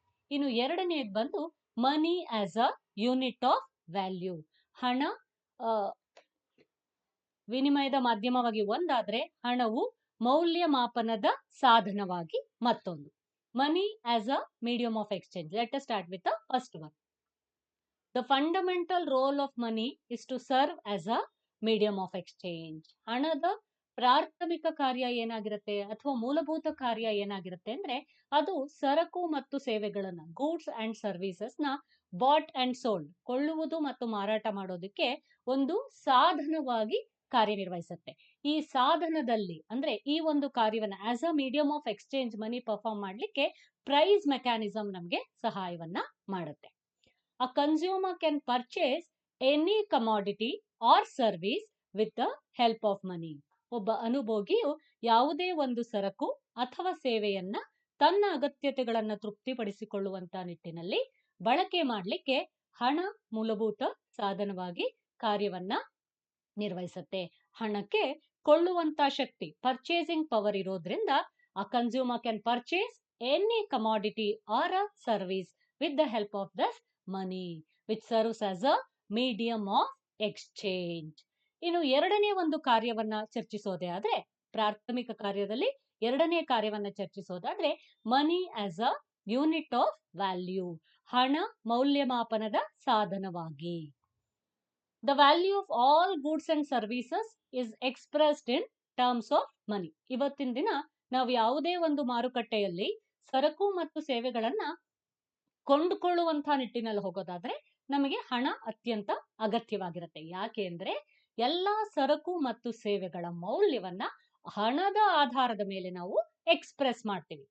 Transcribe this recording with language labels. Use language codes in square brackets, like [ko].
[kn] ಇನ್ನು ಎರಡನೆಯದು ಬಂದು [en] money as a unit of value, [kn] ಹಣ ವಿನಿಮಯದ ಮಾಧ್ಯಮವಾಗಿ ಒಂದಾದ್ರೆ ಹಣವು ಮೌಲ್ಯಮಾಪನದ ಸಾಧನವಾಗಿ ಮತ್ತೊಂದು. [en] Money as a medium of exchange. Let us start with the first one. The fundamental role of money is to serve as a medium of exchange. [kn] ಹಣದ ಪ್ರಾಥಮಿಕ ಕಾರ್ಯ ಏನಾಗಿರುತ್ತೆ ಅಥವಾ ಮೂಲಭೂತ ಕಾರ್ಯ ಏನಾಗಿರುತ್ತೆ ಅಂದ್ರೆ ಅದು ಸರಕು ಮತ್ತು ಸೇವೆಗಳನ್ನ, [en] goods and services ನ bought and sold, [kn] ಕೊಳ್ಳುವುದು ಮತ್ತು ಮಾರಾಟ ಮಾಡೋದಕ್ಕೆ ಒಂದು ಸಾಧನವಾಗಿ ಕಾರ್ಯನಿರ್ವಹಿಸುತ್ತೆ. ಈ ಸಾಧನದಲ್ಲಿ ಅಂದ್ರೆ ಈ ಒಂದು ಕಾರ್ಯವನ್ನ [en] as a medium of exchange [kn] money perform ಮಾಡ್ಲಿಕ್ಕೆ ಪ್ರೈಸ್ ಮೆಕ್ಯಾನಿಸಮ್ ನಮಗೆ ಸಹಾಯವನ್ನ ಮಾಡುತ್ತೆ. [en] A consumer can purchase any commodity or service with the help of money. [kn] ಒಬ್ಬ ಅನುಭೋಗಿಯು ಯಾವುದೇ ಒಂದು ಸರಕು ಅಥವಾ ಸೇವೆಯನ್ನ ತನ್ನ ಅಗತ್ಯತೆಗಳನ್ನು ತೃಪ್ತಿಪಡಿಸಿಕೊಳ್ಳುವಂತ ನಿಟ್ಟಿನಲ್ಲಿ ಬಳಕೆ ಮಾಡಲಿಕ್ಕೆ ಹಣ ಮೂಲಭೂತ ಸಾಧನವಾಗಿ ಕಾರ್ಯವನ್ನ ನಿರ್ವಹಿಸುತ್ತೆ. ಹಣಕ್ಕೆ ಕೊಳ್ಳುವಂತ ಶಕ್ತಿ, ಪರ್ಚೇಸಿಂಗ್ ಪವರ್ ಇರೋದ್ರಿಂದ [en] a consumer can purchase any commodity or a service with the help of this money which serves as a medium of exchange. [kn] ಇನ್ನು ಎರಡನೇ ಒಂದು ಕಾರ್ಯವನ್ನ ಚರ್ಚಿಸೋದೇ ಆದ್ರೆ, ಪ್ರಾಥಮಿಕ ಕಾರ್ಯದಲ್ಲಿ ಎರಡನೇ ಕಾರ್ಯವನ್ನ ಚರ್ಚಿಸೋದಾದ್ರೆ [en] money as a unit of value, [kn] ಹಣ ಮೌಲ್ಯಮಾಪನದ ಸಾಧನವಾಗಿ. [en] The value of all goods and services is expressed in terms of money. [kn] ಇವತ್ತಿನ ದಿನ ನಾವು ಯಾವುದೇ ಒಂದು ಮಾರುಕಟ್ಟೆಯಲ್ಲಿ ಸರಕು ಮತ್ತು ಸೇವೆಗಳನ್ನ ಕೊಂಡುಕೊಳ್ಳುವಂತಹ ನಿಟ್ಟಿನಲ್ಲಿ ಹೋಗೋದಾದ್ರೆ ನಮಗೆ ಹಣ ಅತ್ಯಂತ ಅಗತ್ಯವಾಗಿರುತ್ತೆ. ಯಾಕೆ ಅಂದ್ರೆ ಎಲ್ಲಾ ಸರಕು ಮತ್ತು ಸೇವೆಗಳ ಮೌಲ್ಯವನ್ನ ಹಣದ ಆಧಾರದ ಮೇಲೆ ನಾವು ಎಕ್ಸ್ಪ್ರೆಸ್ ಮಾಡ್ತೀವಿ.